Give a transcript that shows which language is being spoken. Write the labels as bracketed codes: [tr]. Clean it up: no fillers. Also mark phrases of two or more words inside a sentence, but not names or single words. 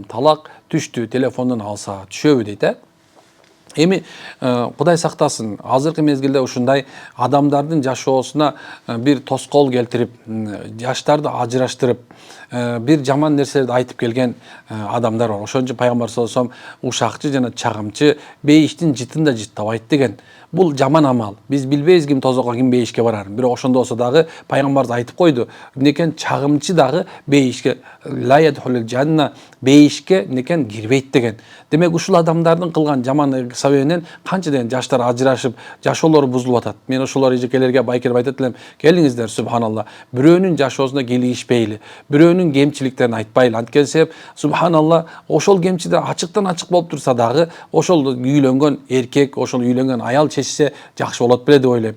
[ky] Талак түштү, телефондон алса түшөбү дейт. Эми Кудай сактасын, азыркы мезгилде ушундай адамдардын жашоосуна бир тоскоол келтирип, жаштарды ажыраштырып, бир жаман нерселерди айтып келген адамдар бар. Ошон үчүн пайгамбар [ar] صلى الله عليه وسلم [ky] ушакчы жана чагымчы бейиштин жытында жыттабайт деген. Бул жаман амал. Биз билбейбиз ким тозокко, ким бейишке барарын. Бирок ошондо болсо дагы пайгамбарыбыз айтып койду. Эмнекен чагымчы дагы бейишке [ar] لا يدخل الجنة, [ky] бейишке эмнекен кирбейт деген. Демек ушул адамдардын кылган жаман себебинен канча деген жаштар ажырашып, жашоолору бузулуп атат. Мен ошолор эжекелерге байкелеп айтат элем, келиңиздер, субханалла. Бирөөнүн жашоосуна килигишпейли, бирөөнүн кемчиликтерин айтпайлы. Анткени себеп субханалла, ошол кемчиликтер ачыктан ачык болуп турса дагы, ошол үйлөнгөн эркек, ошол үйлөнгөн аял чечсе жакшы болот беле деп ойлойм.